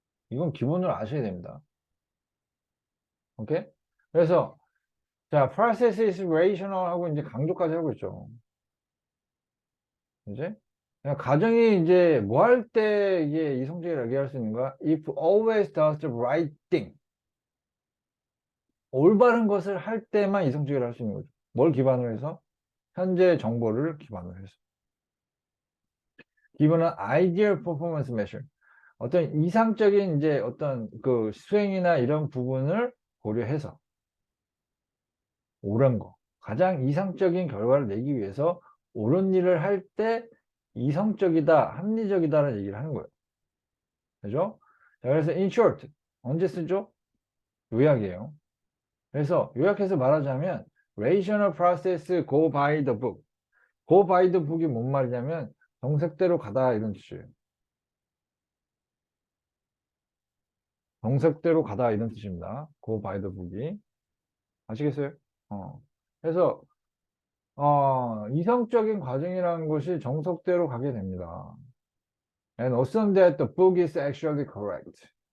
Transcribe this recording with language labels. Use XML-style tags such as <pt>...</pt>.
<ko>이건 기본으로 아셔야 됩니다. 오케이? 그래서 자,</ko> <en>process is rational</en> <ko>하고 이제 강조까지 하고 있죠. 이제 그냥 가정이 이제 뭐 할 때 이게 이성적이라고 얘기할 수 있는 거야?</ko> <en>If always does the right thing.</en> <ko>올바른 것을 할 때만 이성적이라고 할 수 있는 거죠. 뭘 기반으로 해서? 현재 정보를 기반으로 해서. 기본은</ko> <en>ideal performance measure.</en> <ko>어떤 이상적인 이제 어떤 그 수행이나 이런 부분을 고려해서 옳은 거. 가장 이상적인 결과를 내기 위해서 옳은 일을 할 때 이성적이다, 합리적이다라는 얘기를 하는 거예요. 그죠? 자, 그래서</ko> <en>in short,</en> <ko>언제 쓰죠? 요약이에요. 그래서 요약해서 말하자면</ko> <en>rational process go by the book. go by the book</en> <ko>이 뭔 말이냐면 정석대로 가다 이런 뜻이에요. 정석대로 가다 이런 뜻입니다.</ko> <en>go by the book이.</en> <ko>아시겠어요? 어. 그래서 이성적인 과정이라는 것이 정석대로 가게 됩니다.</ko> <en>And assume that the book is actually correct.</en>